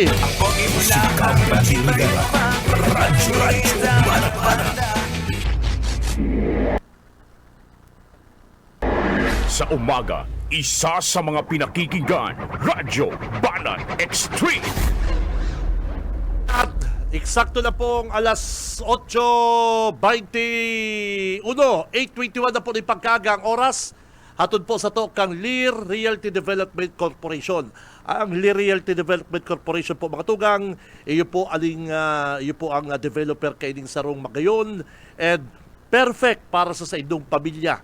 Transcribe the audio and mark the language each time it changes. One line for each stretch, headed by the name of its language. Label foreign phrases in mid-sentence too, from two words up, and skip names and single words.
Filipino: Sikap Benji Rivera. Radyo Banat. Sa umaga, isa sa mga pinakikinggan, Radyo Banat Extreme.
Bikol: At eksakto na pong alas 8:21, 8:21 na po ni pagkagang oras. Hatod po sa to kang Lear Realty Development Corporation. Ang Lear Realty Development Corporation po mga tugang, iyo po ang developer kaining sarong Magayon
English: and perfect
Bikol: para sa inyong pamilya.